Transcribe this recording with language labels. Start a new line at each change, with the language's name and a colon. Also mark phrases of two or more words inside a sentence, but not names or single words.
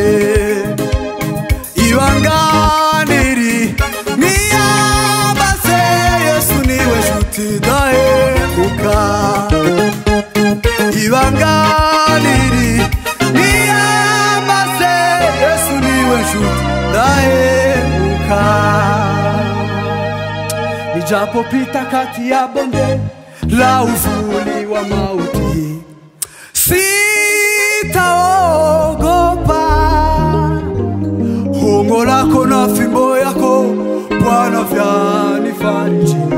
Kinyarwanda: Ibanga niri niyambaze Yesu niwe nshuti idahemuka. Ibanga niri niyambaze Yesu niwe nshuti idahemuka.
Swahili: Nijapopita kati ya bonde la uvuli wa mauti, sitaogopa. Gongo lako na fimbo yako Bwana vyanifariji.